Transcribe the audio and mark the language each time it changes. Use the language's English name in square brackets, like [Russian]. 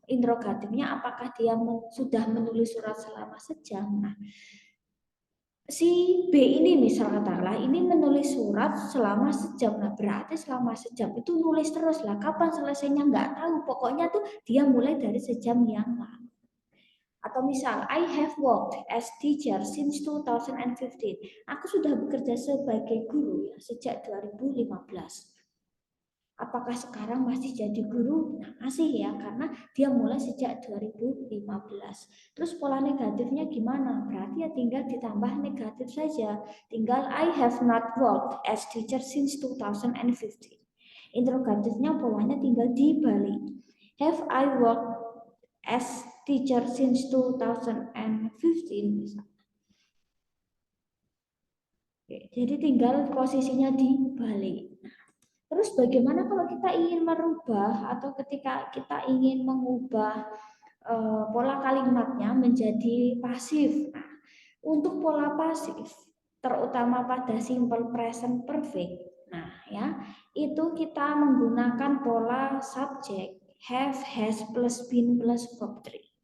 [Indonesian] Interrogatifnya apakah dia sudah menulis surat selama sejam? Nah, si B ini misal katakanlah ini menulis surat selama sejam. Nah, berarti selama sejam itu nulis terus lah. Kapan selesainya nggak tahu. Pokoknya tuh dia mulai dari sejam yang lalu. Atau misal, [English] I have worked as teacher since 2015. [Indonesian] Aku sudah bekerja sebagai guru ya sejak 2015. Apakah sekarang masih jadi guru? Nah, masih ya, karena dia mulai sejak 2015. Terus pola negatifnya gimana? Berarti ya tinggal ditambah negatif saja. Tinggal [English] I have not worked as teacher since 2015. [Indonesian] Interrogatifnya polanya tinggal dibalik. [English] Have I worked as teacher since 2015 [Indonesian] misalnya. Oke, jadi tinggal posisinya dibalik. Terus bagaimana kalau kita ingin merubah atau ketika kita ingin mengubah pola kalimatnya menjadi pasif? Nah, untuk pola pasif, terutama pada simple present perfect, nah ya itu kita menggunakan pola subjek have, has plus been plus verb 3.